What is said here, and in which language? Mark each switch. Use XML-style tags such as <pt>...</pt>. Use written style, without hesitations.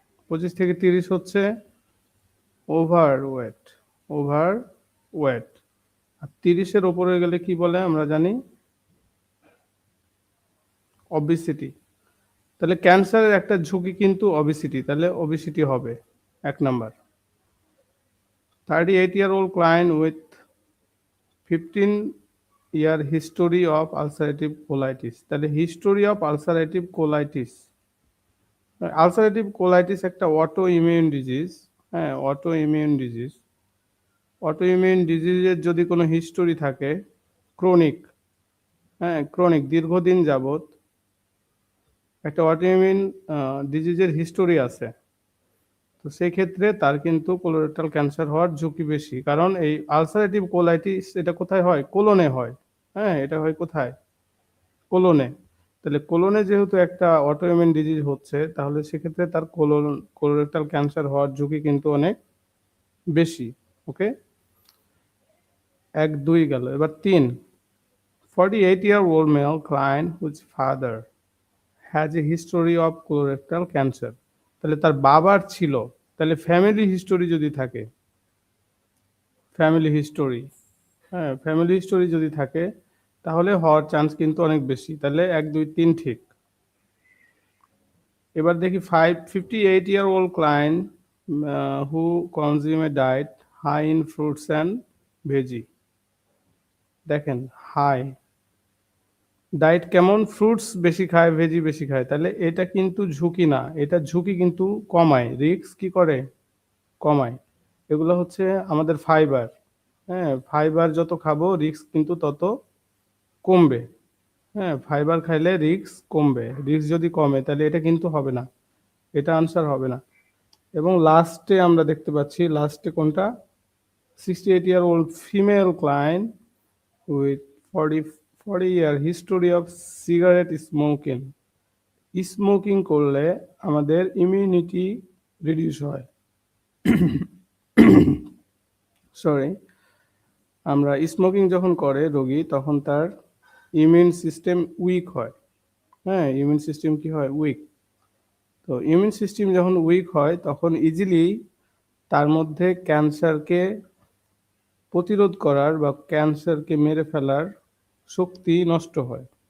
<bn>২৫ থেকে ৩০ হচ্ছে overweight. Overweight. আর ৩০ এর উপরে গেলে কি বলে আমরা জানি? ওবেসিটি। তাহলে ক্যান্সারের একটা ঝুঁকি কিন্তু ওবেসিটি। তাহলে ওবেসিটি হবে ১ number.</bn> <en>38-year-old client with 15-year history of ulcerative colitis.</en> <bn>তাহলে history of ulcerative colitis. Ulcerative colitis একটা অটো ইমিউন ডিজিজ, হ্যাঁ? Auto immune disease. Auto immune ডিজিজের যদি কোনো হিস্টোরি থাকে ক্রনিক, হ্যাঁ? ক্রনিক দীর্ঘদিন যাবত একটা অটো ইমিউন ডিজিজের হিস্টোরি আছে। তো সেক্ষেত্রে তার কিন্তু কোলোরেক্টাল ক্যান্সার হওয়ার ঝুঁকি বেশি। কারণ এই আলসারেটিভ কোলাইটিস এটা কোথায় হয়? কোলনে হয়, হ্যাঁ? এটা হয় কোথায়? কোলনে। তাহলে কোলনে যেহেতু একটা অটো ইমিউন ডিজিজ হচ্ছে তাহলে সেক্ষেত্রে তার কোলোরেক্টাল ক্যান্সার হওয়ার ঝুঁকি কিন্তু অনেক বেশি। ওকে? ১, ২ গেল। এবার ৩।</bn> <en>48-year-old male client whose father has a history of colorectal cancer.</en> <bn>তাহলে তার বাবার ছিল। তাহলে ফ্যামিলি হিস্টোরি যদি থাকে, ফ্যামিলি হিস্টোরি, হ্যাঁ? ফ্যামিলি হিস্টোরি যদি থাকে তাহলে হওয়ার চান্স কিন্তু অনেক বেশি। তাহলে ১, ২, ৩ ঠিক। এবার দেখি</bn> <en>58-year-old client who consume a diet high in fruits and veggie.</en> <bn>দেখেন হাই ডায়েট কেমন? ফ্রুটস বেশি খায়, ভেজি বেশি খায়। তাহলে এটা কিন্তু ঝুঁকি না। এটা ঝুঁকি কিন্তু কমায়। রিস্ক কি করে? কমায়। এগুলো হচ্ছে আমাদের ফাইবার, হ্যাঁ? ফাইবার যত খাবো রিস্ক কিন্তু তত কমবে। হ্যাঁ, ফাইবার খাইলে রিস্ক কমবে। রিস্ক যদি কমে তাহলে এটা কিন্তু হবে না। এটা আনসার হবে না। এবং লাস্টে আমরা দেখতে পাচ্ছি, লাস্টে কোনটা?</bn> <en>68-year-old female client with 40 year history of cigarette smoking.</en> <bn>Smoking করলে আমাদের ইমিউনিটি রিডিউস হয়। সরি, আমরা স্মোকিং যখন করে রোগী তখন তার ইমিউন সিস্টেম উইক হয়। হ্যাঁ, ইমিউন সিস্টেম কি হয়? উইক। তো ইমিউন সিস্টেম যখন উইক হয় তখন ইজিলি তার মধ্যে ক্যান্সারকে প্রতিরোধ করার বা ক্যান্সারকে মেরে ফেলার শক্তি নষ্ট হয়।</bn>